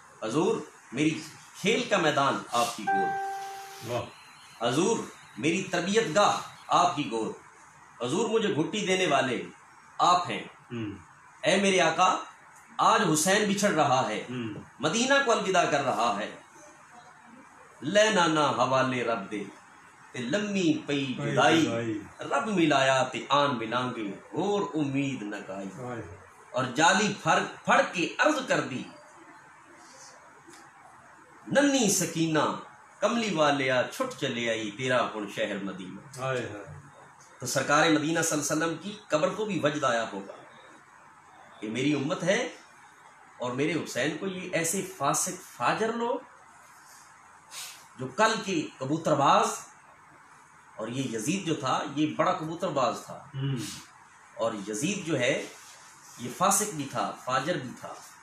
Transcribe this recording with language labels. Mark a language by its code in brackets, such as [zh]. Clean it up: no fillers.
[ur] حضور میری کھیل کا میدان آپ کی گود، حضور میری تربیت گاہ آپ کی گود، حضور مجھے گھٹی دینے والے آپ ہیں. اے میرے آقا آج حسین بچھڑ رہا ہے، مدینہ کو الوداع کر رہا ہے. [pa] لے نانا حوالے رب دے تے لمی پئی جدائی، رب ملایا تے آن ملانگے اور امید نہ گائی. اور جالی پھڑ کے عرض کر دی ننی سکینہ کملی والیا چھٹ چلے آئی تیرا ہن شہر مدینہ. [ur] تو سرکار مدینہ صلی اللہ علیہ وسلم کی قبر کو بھی وجد آیا ہوگا کہ میری امت ہے اور میرے حسین کو یہ ایسے فاسق فاجر لوگ جو کل کے کبوتر باز، اور یہ یزید جو تھا یہ بڑا کبوتر باز تھا، اور یزید جو ہے یہ فاسق بھی تھا فاجر بھی تھا.